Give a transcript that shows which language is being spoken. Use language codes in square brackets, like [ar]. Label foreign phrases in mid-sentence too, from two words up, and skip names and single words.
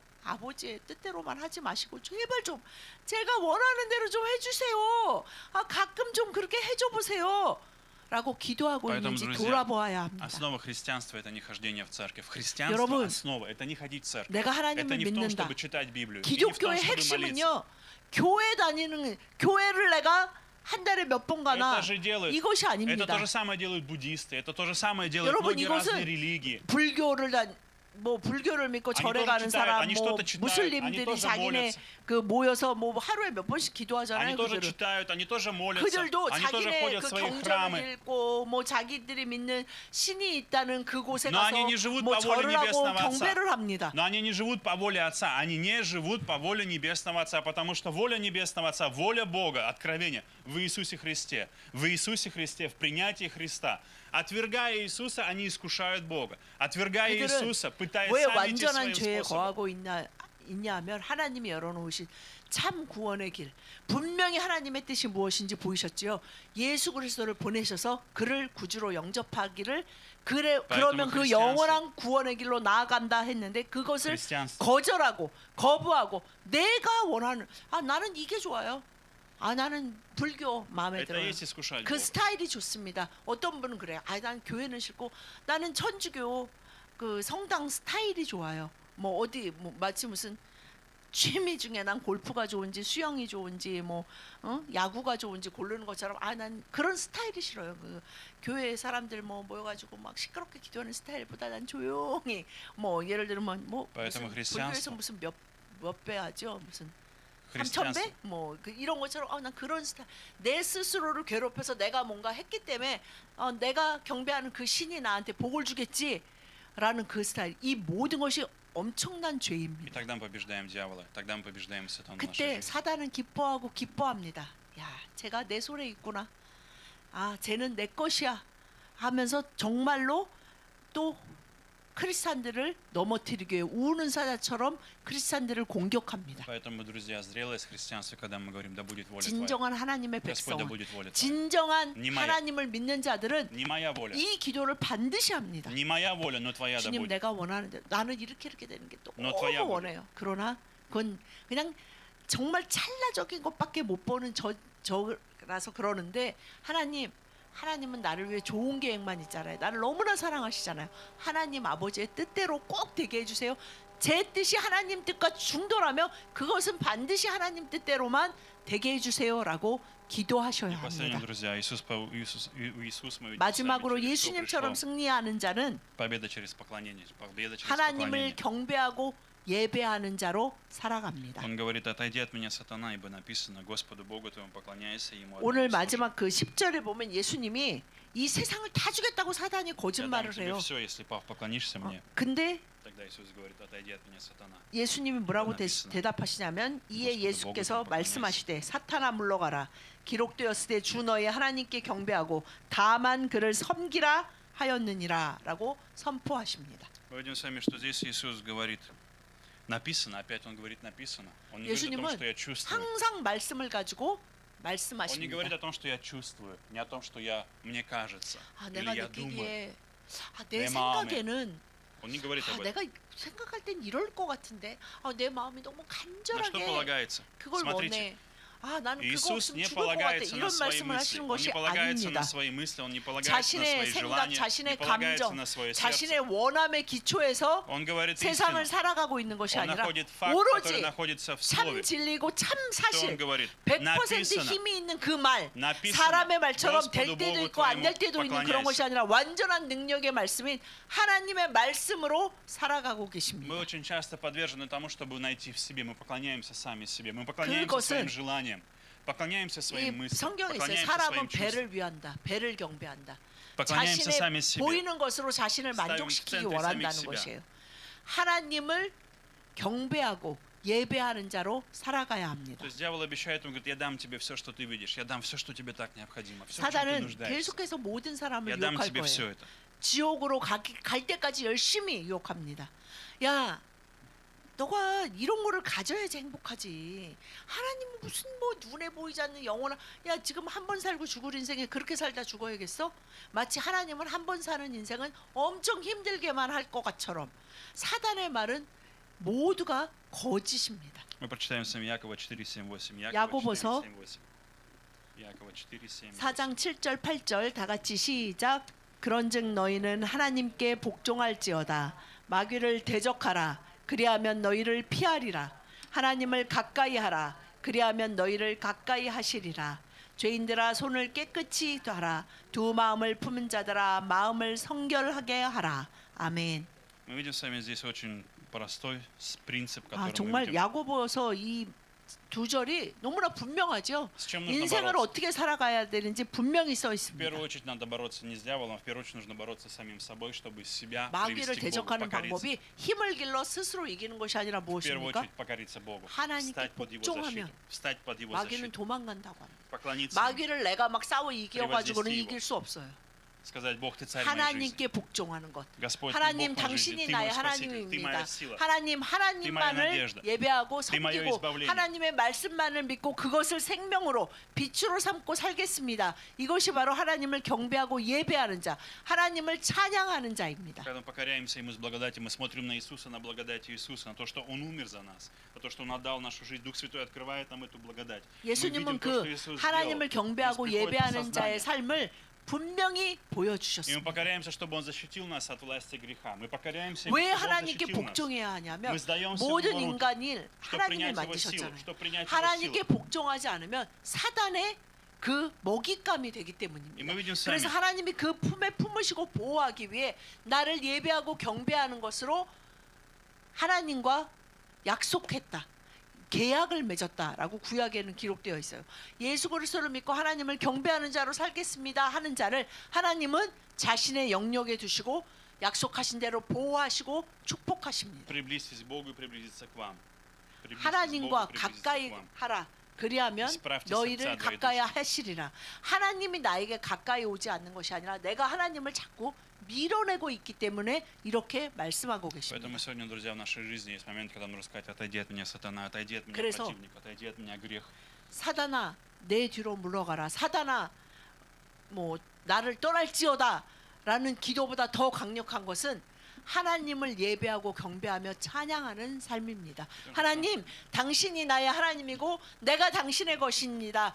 [ko] 아버지의 뜻대로만 하지 마시고 제발 좀 제가 원하는 대로 좀 해주세요. 가끔 좀 그렇게 해줘 보세요. 라고 기도하고 [ru] Поэтому, [ko] 있는지 [ru] друзья, [ko] 돌아보아야 합니다. [ru] основа христианства это не хождение в церковь. Христианство [ko] 여러분, [ru] основа это не ходить в церковь. [ko] 내가 [ru] Это [ko] 하나님을 [ru] не в том, [ko] 믿는다. [ru] чтобы читать Библию. И не в том, [ko] 기독교의 [ru] чтобы молиться. [ko] 핵심은요. 교회 다니는 교회를 내가 한 달에 몇 번 가나 [ru] Это же делают. [ko] 이것이 [ru] Это [ko] 아닙니다. [ru] то же самое делают буддисты. Это то же самое делают [ko] 여러분, [ru] многие [ko] 이것은 [ru] разные религии. [ko] 불교를 불교를 믿고 아니, 절에 [ru] тоже [ko] 가는 [ru] читают, [ko] 사람, 아니, [ru] что-то читают, [ko] 무슬림들이 [ru] 아니, тоже [ko] 자기네 [ru] молятся. [ko] 그 모여서 하루에 몇 번씩 기도하잖아요. [ru] Они тоже [ko] 그들은. [ru] читают, они тоже молятся, [ko] 그들도 [ru] они тоже [ko] 자기네 [ru] ходят [ko] 그 [ru] в свои [ko] 경전을 [ru] храмы. [ko] 읽고 자기들이 믿는 신이 있다는 그곳에 [ru] Но [ko] 가서 [ru] они не живут по воле [ko] 절을 하고 [ru] Небесного Отца. [ko] 경배를 합니다. [ru] Но они не живут по воле Отца, они не живут по воле Небесного Отца, потому что воля Небесного Отца, воля Бога, откровение в Иисусе Христе. В Иисусе Христе, в принятии Христа. Отвергая Иисуса, они искушают Бога. Отвергая Иисуса, пытаясь [ko] 왜 [ru] сами идти [ko] 완전한 [ru] своим [ko] 죄에 [ru] способом. [ko] 거하고 있냐면 하나님이 열어놓으신 참 구원의 길 분명히 하나님의 뜻이 무엇인지 보이셨지요. 예수 그리스도를 보내셔서 그를 구주로 영접하기를 그러면 그 영원한 구원의 길로 나아간다 했는데 그것을 거절하고 거부하고 내가 원하는 나는 이게 좋아요. 나는 불교 마음에 [ru] Это [ko] 들어요. [ru] есть искушать [ko] 그 [ru] Бога. [ko] 스타일이 좋습니다. 어떤 분은 그래요. 난 교회는 싫고 나는 천주교 그 성당 스타일이 좋아요. 어디 마치 무슨 취미 중에 난 골프가 좋은지 수영이 좋은지 야구가 좋은지 고르는 것처럼 난 그런 스타일이 싫어요. 그 교회 사람들 모여가지고 막 시끄럽게 기도하는 스타일보다 난 조용히 예를 들면 무슨 불교에서 무슨 몇 배 하죠 무슨 3,000배? 이런 것처럼 난 그런 스타일 내 스스로를 괴롭혀서 내가 뭔가 했기 때문에 내가 경배하는 그 신이 나한테 복을 주겠지 라는 그 스타일 이 모든 것이 엄청난 [ru] И [ko] 죄입니다. [ru] тогда мы побеждаем дьявола, тогда мы побеждаем сатану в нашей [ko] 그때 [ru] жизни. [ko] 사단은 기뻐합니다. 제가 내 손에 있구나. 쟤는 내 것이야 하면서 정말로 또 크리스찬들을 넘어뜨리기 위해 우는 사자처럼 크리스찬들을 공격합니다. [ru] Поэтому, друзья, зрелость в христианстве, когда мы говорим, да будет воля Твоя. [ko] 진정한 하나님의 [ru] Господь, да [ko] 백성은 [ru] будет воля Твоя. [ko] 진정한 [ru] не моя. [ko] 하나님을 믿는 자들은 [ru] Не моя воля. [ko] 이 기도를 반드시 합니다. [ru] Не моя воля, но Твоя да [ko] 주님 [ru] будет. [ko] 내가 원하는 대로 나는 이렇게 되는 게 너 너무 [ru] твоя [ko] 원해요. 그러나 그건 그냥 정말 찰나적인 것밖에 못 보는 저라서 그러는데 하나님은 나를 위해 좋은 계획만 있잖아요. 나를 너무나 사랑하시잖아요. 하나님 아버지의 뜻대로 꼭 되게 해주세요. 제 뜻이 하나님 뜻과 충돌하며 그것은 반드시 하나님 뜻대로만 되게 해주세요라고 기도하셔야 [ru] Последним, [ko] 합니다. [ru] друзья, Иисус мы видим [ko] 마지막으로 [ru] с вами, через что [ko] 예수님처럼 [ru] пришло. [ko] 승리하는 자는 [ru] Победа через поклонение, победа через [ko] 하나님을 [ru] поклонение. [ko] 경배하고 예배하는 자로 살아갑니다. [ru] Он говорит, отойди от меня, сатана, ибо написано, Господу Богу твоему поклоняйся, Ему [ko] 오늘 [ru] одному служи. [ko] 마지막 그 10절에 보면 예수님이 이 세상을 다 주겠다고 사단이 [ru] Я дам [ko] 거짓말을 [ru] тебе [ko] 해요. [ru] все, если поклонишься мне. [ko] 근데 [ru] Тогда Иисус говорит, отойди от меня, сатана. [ko] 예수님이 뭐라고 대답하시냐면 이에 예수께서 말씀하시되 사탄아 물러가라 기록되었으되 주 너의 하나님께 경배하고 다만 그를 섬기라 하였느니라라고 선포하십니다. [ru] Мы видим с вами, что здесь Иисус говорит, написано, опять Он говорит, написано. Он не говорит о том, что я чувствую. [ko] 항상 말씀을 가지고 [ru] Он не говорит [ko] 말씀하십니다. [ru] о том, что я чувствую, не о том, что мне кажется, [ko] 내가 [ru] или я думаю. [ko] 느끼기에 내 내 마음에. 생각에는 [ru] Он не говорит об этом. [ko] 내가 생각할 땐 이럴 것 같은데 내 마음이 너무 [ru] На что [ko] 간절하게 [ru] полагается? [ko] 그걸 [ru] Смотрите, [ko] 원해. 나는 그거 [ru] Иисус [ko] 없으면 [ru] не [ko] 죽을 것 같아. [ru] полагается на [ko] 이런 [ru] свои [ko] 말씀을 [ru] мысли. [ko] 하시는 [ru] Он [ko] 것이 [ru] не полагается [ko] 아닙니다. [ru] на свои мысли, Он не полагается на [ko] 자신의 [ru] свои [ko] 생각, [ru] желания, [ko] 자신의 [ru] не полагается [ko] 감정, [ru] на свое [ko] 자신의 [ru] сердце. [ko] 원함의 기초에서 [ru] Он говорит [ko] 세상을 [ru] истину. [ko] 살아가고 있는 것이 [ru] Он [ko] 아니라 [ru] находит факт, который [ko] 오로지 [ru] находится в [ko] 참 [ru] Слове. [ko] 진리고 참 [ru] Что [ko] 사실 [ru] Он говорит? 100% Написано. [ko] 힘이 있는 그 말 [ru] написано, [ko] 사람의 말처럼 될 [ru] Господу [ko] 때도 [ru] Богу [ko] 있고 안 될 [ru] твоему [ko] 때도 있는 그런 것이 [ru] поклоняйся. [ko] 아니라 완전한 능력의 말씀인 하나님의 말씀으로 살아가고 [ru] Мы [ko] 계십니다. [ru] очень часто подвержены тому, чтобы найти в себе. Мы поклоняемся сами себе. Мы поклоняемся [ko] 그것은 [ru] своим желаниям. Поклоняемся [ko] 이 [ru] своим мыслям. [ko] 성경에 있어요. [ru] Поклоняемся [ko] 사람은 [ru] своим чувствам. [ko] 배를 위한다. 배를 경배한다. [ru] Поклоняемся сами [ko] 자신의 [ru] себе. [ko] 보이는 것으로 자신을 [ru] ставим в [ko] 만족시키기 [ru] центре самих [ko] 원한다는 [ru] себя. [ko] 것이에요. 하나님을 경배하고 예배하는 자로 살아가야 합니다. [ru] То есть дьявол обещает, он говорит, я дам тебе все, что ты видишь, я дам все, что тебе так необходимо, все, в чем ты [ko] 사단은 [ru] нуждаешься. [ko] 계속해서 모든 사람을 [ru] Я дам [ko] 유혹할 [ru] тебе все [ko] 거예요. [ru] это. [ko] 지옥으로 갈 때까지 열심히 유혹합니다. 야, 너가 이런 거를 가져야지 행복하지. 하나님은 무슨 뭐 눈에 보이지 않는 영원한, 야 지금 한 번 살고 죽을 인생에 그렇게 살다 죽어야겠어? 마치 하나님은 한 번 사는 인생은 엄청 힘들게만 할 것 같처럼 사단의 말은 모두가 거짓입니다. [ru] Мы прочитаем с вами Якова 4:7-8. [ko] 야고보서 [ru] 4:7-8. Якова 4:7-8. [ko] 4장 7절 8절 다 같이 시작. 그런즉 너희는 하나님께 복종할지어다. 마귀를 대적하라. 그리하면 너희를 피하리라. 하나님을 가까이 하라. 그리하면 너희를 가까이 하시리라. 죄인들아 손을 깨끗이 하라. 두 마음을 품은 자들아 마음을 성결하게 하라. 아멘. [ru] Мы видим с вами здесь очень простой принцип, [ko] 아, [ru] который мы [ko] 정말 [ru] видим. [ko] 야고보서 이 두 절이 너무나 분명하죠. [ru] С чем нужно [ko] 인생을 [ru] бороться? [ko] 어떻게 살아가야 되는지 분명히 써 [ru] В [ko] 있습니다. [ru] первую очередь надо бороться не с дьяволом, в первую очередь нужно бороться с самим собой, чтобы себя [ko] 마귀를 [ru] привести к Богу, [ko] 대적하는 [ru] покориться. [ko] 방법이 힘을 길러 스스로 이기는 것이 아니라 [ru] В первую [ko] 무엇입니까? [ru] очередь покориться Богу, [ko] 하나님께 [ru] встать под Его [ko] 복종하면 [ru] защиту, встать под Его [ko] 마귀는 [ru] защиту, [ko] 도망간다고 합니다. [ru] поклониться Ему, [ko] 마귀를 내가 막 싸워 이겨가지고는 [ru] Превознести [ko] 이길 수 없어요. [ru] сказать, Бог, Ты царь моей жизни. [ko] 하나님께 복종하는 것. [ru] Господь, Ты [ko] 하나님 [ru] Бог моей жизни, [ko] 당신이 [ru] Ты [ko] 나의 [ru] мой Спаситель, Ты [ko] 하나님입니다. [ru] моя сила. [ko] 하나님 하나님만을 [ru] надежда. [ko] 예배하고 [ru] Ты мое [ko] 섬기고 [ru] избавление. [ko] 하나님의 말씀만을 믿고 그것을 생명으로 빛으로 삼고 살겠습니다. 이것이 바로 하나님을 경배하고 예배하는 자, 하나님을 찬양하는 자입니다. [ru] Когда мы покоряемся Ему с благодати, мы смотрим на Иисуса, на благодать Иисуса, на то, что Он умер за нас, на то, что Он отдал нашу жизнь. Дух Святой открывает нам эту благодать. Мы [ko] 예수님은 [ru] видим то, [ko] 그 [ru] что Иисус [ko] 하나님을 [ru] сделал. [ko] 경배하고 [ru] У нас приходит [ko] 예배하는 자의 [ru] осознание. [ko] 삶을 분명히 [ru] И мы [ko] 보여주셨습니다. [ru] покоряемся, чтобы Он защитил нас от власти греха. Мы покоряемся, [ko] 왜 [ru] чтобы Он [ko] 하나님께 [ru] защитил нас. [ko] 복종해야 하냐면 [ru] Мы сдаемся в [ko] 모든 [ru] Его руки, [ko] 인간을 [ru] чтобы [ko] 하나님이 [ru] принять Его силу, [ko] 만드셨잖아요. [ru] чтобы принять Его [ko] 하나님께 [ru] силу. [ko] 복종하지 않으면 사단의 그 먹잇감이 되기 [ru] И мы [ko] 때문입니다. [ru] видим с вами, [ko] 그래서 하나님이 그 품에 품으시고 보호하기 위해 나를 예배하고 경배하는 것으로 하나님과 약속했다. 계약을 맺었다라고 구약에는 기록되어 있어요. 예수 그리스도를 믿고 하나님을 경배하는 자로 살겠습니다 하는 자를 하나님은 자신의 영역에 두시고 약속하신 대로 보호하시고 축복하십니다. [ru] приблизьтесь к Богу и приблизиться к вам. Приблизьтесь к Богу, [ko] 하나님과 [ru] приблизиться [ko] 가까이 [ru] к вам. [ko] 하라. 그리하면 [ru] Исправьте [ko] 너희를 [ru] сердца твои [ko] 가까이 [ru] души. [ko] 하시리라. 하나님이 나에게 가까이 오지 않는 것이 아니라 내가 하나님을 자꾸 밀어내고 있기 때문에 이렇게 말씀하고 [ru] Поэтому [ko] 계십니다. [ru] сегодня, друзья, в нашей жизни есть момент, когда нужно сказать: отойди от меня, сатана, отойди от меня, [ko] 그래서 [ru] противник, отойди от меня, грех. [ko] 사단아 내 뒤로 물러가라. 사단아 뭐 나를 떠날지어다라는 기도보다 더 강력한 것은 하나님을 예배하고 경배하며 찬양하는 삶입니다. 하나님, 당신이 나의 하나님이고 내가 당신의 것입니다.